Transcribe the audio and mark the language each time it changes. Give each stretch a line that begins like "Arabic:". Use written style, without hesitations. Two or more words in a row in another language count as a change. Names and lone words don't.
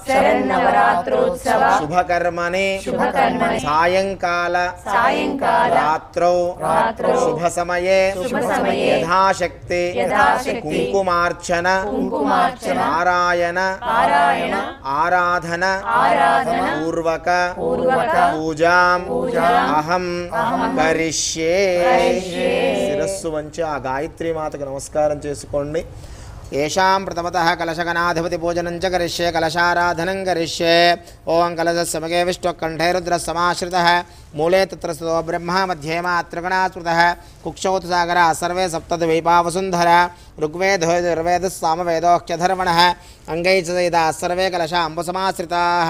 Sanskrit: शुभकर्मणे सायंकाल रात्रौ शुभ समये यथाशक्ति कुंकुमार्चन नारायण आराधन पूर्वक पूजां अहं करिष्ये
Telugu: శిరస్సు వంచి ఆ గాయత్రీ మాతకు నమస్కారం చేసుకోండి.
Sanskrit: येषां प्रथमतः कलशगणाधिपति पूजनं च करिष्ये कलशाराधनं करिष्ये. ओं कलशस्य मगे विष्णुकण्ठे रुद्रसमाश्रितः मूले तत्र स्थितो ब्रह्मा मध्ये मातृगणा स्मृतः कुक्षौ तु सागरः सर्वे सप्तद्वीपावसुन्धरा ऋग्वेदो यजुर्वेदः सामवेदोऽख्यधर्वणः अङ्गैः च सहिताः सर्वे कलशा अम्बुसमाश्रिताः.